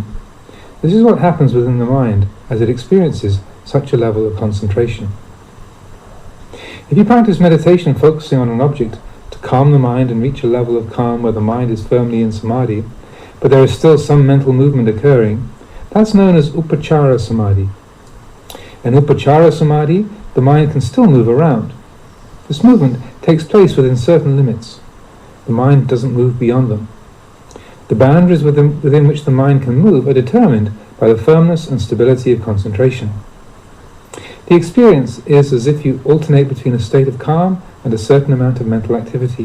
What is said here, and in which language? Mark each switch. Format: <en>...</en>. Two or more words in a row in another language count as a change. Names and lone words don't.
<en>This is what happens within the mind as it experiences such a level of concentration. If you practice meditation focusing on an object to calm the mind and reach a level of calm where the mind is firmly in samadhi, but there is still some mental movement occurring, that's known as</en> <pi>upachara samadhi. In upachara samadhi,</pi> <en>the mind can still move around. This movement takes place within certain limits. The mind doesn't move beyond them. The boundaries within which the mind can move are determined by the firmness and stability of concentration. The experience is as if you alternate between a state of calm and a certain amount of mental activity.</en>